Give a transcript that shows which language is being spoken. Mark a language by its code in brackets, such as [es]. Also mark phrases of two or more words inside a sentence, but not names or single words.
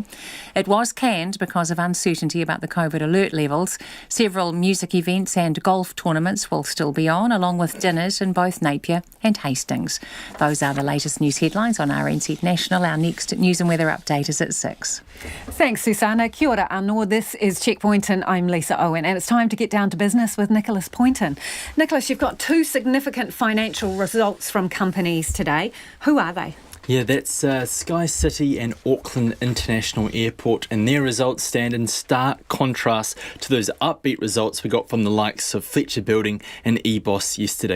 [en] It was canned because of uncertainty about the COVID alert levels. Several music events and golf tournaments will still be on, along with dinners in both Napier and Hastings. Those are the latest news headlines on RNZ National. Our next news and weather update is at 6. Thanks, Susanna. [mi] Kia ora anō. [en] This is Checkpoint and I'm Lisa Owen. And it's time to get down to business with Nicholas Poynton. Nicholas, you've got two significant financial results from companies today. Who are they? Yeah, that's Sky City and Auckland International Airport, and their results stand in stark contrast to those upbeat results we got from the likes of Fletcher Building and EBOS yesterday.